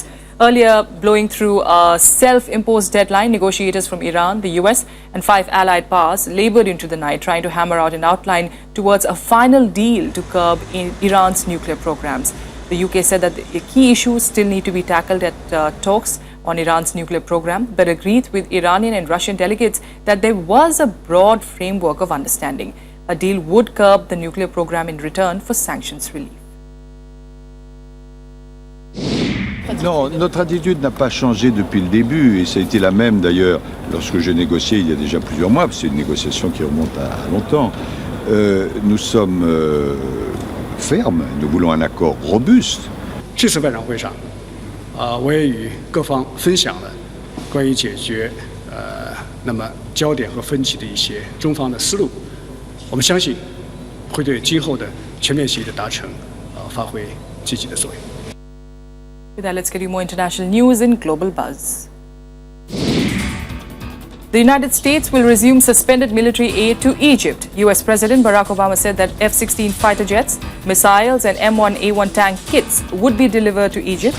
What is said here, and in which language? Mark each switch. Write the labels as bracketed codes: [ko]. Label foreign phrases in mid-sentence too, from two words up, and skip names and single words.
[en] Earlier, blowing through a self-imposed deadline, negotiators from Iran, the US and 5 allied powers labored into the night trying to hammer out an outline towards a final deal to curb Iran's nuclear programs. The UK said that the key issues still need to be tackled at talks on Iran's nuclear program, but agreed with Iranian and Russian delegates that there was a broad framework of understanding. A deal would curb the nuclear program in return for sanctions relief. [fr] Non, notre attitude n'a pas changé depuis le début et ça a été la même d'ailleurs lorsque j'ai négocié il y a déjà plusieurs mois, parce que c'est une négociation qui remonte à longtemps. Nous sommes ferme, nous voulons un accord robuste. [zh] 这次外长会上，我也与各方分享了关于解决那么焦点和分歧的一些中方的思路。我们相信会对今后的全面协议的达成发挥积极的作用。 [en] With that, let's get you more international news in Global Buzz. The United States will resume suspended military aid to Egypt. US President Barack Obama said that F-16 fighter jets, missiles and M1A1 tank kits would be delivered to Egypt.